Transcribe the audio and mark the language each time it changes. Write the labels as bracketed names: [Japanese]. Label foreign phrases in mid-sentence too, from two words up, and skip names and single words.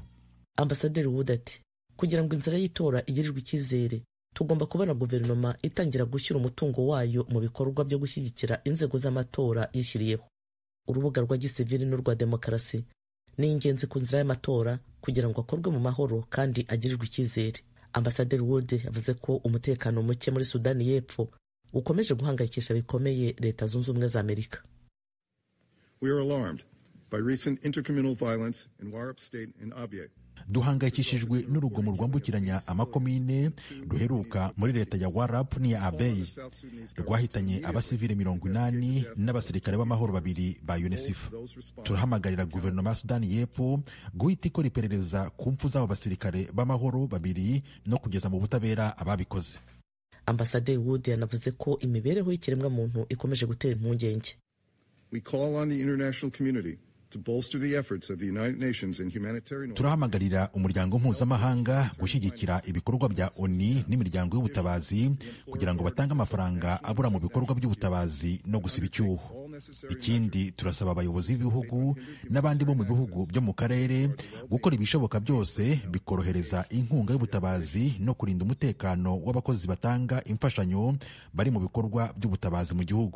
[Kinyarwanda] Ambasaderi Wood ati, kugira ngo inzira y'itora igirirwe icyizere, tugomba kubona guverinoma itangira gushyira umutungo wayo mu bikorwa byo gushyigikira inzego z'amatora yishyiriyeho. Urubuga rwa gisivili n'urwa demokarasi ni ingenzi ku nzira y'amatora kugira ngo akorwe mu mahoro kandi agirirwe icyizere. Ambasaderi Wood yavuze ko umutekano muke muri Sudani y'Epfo ukomeje guhangayikisha bikomeye Leta Zunze Ubumwe za Amerika. [English] We are alarmed by recent intercommunal violence in Warrap State and Abyei. [Kinyarwanda] Duhangayikishijwe n'urugomo rwambukiranya amakomine ruheruka muri leta ya Warrap n'iya Abyei rwahitanye abasivile 80 n'abasirikare b'amahoro 2 ba UNICEF. Turahamagarira guverinoma ya Sudani y'Epfo guhita ikora iperereza ku mpfu z'abo basirikare b'amahoro 2 no kugeza mu butabera ababikoze. Ambasaderi Wood yanavuze ko imibereho y'ikiremwamuntu ikomeje gutera impungenge. [English] We call on the international community to bolster the efforts of the United Nations in humanitarian. [Kinyarwanda] Turahamagarira umuryango mpuzamahanga gushyigikira ibikorwa bya ONU n'imiryango y'ubutabazi kugira ngo batange amafaranga abura mu bikorwa by'ubutabazi no gusiba icyuho. Ikindi, turasaba abayobozi b'ibihugu n'abandi bo mu bihugu byo mu karere gukora ibishoboka byose bikorohereza inkunga y'ubutabazi no kurinda umutekano w'abakozi batanga imfashanyo bari mu bikorwa by'ubutabazi mu gihugu.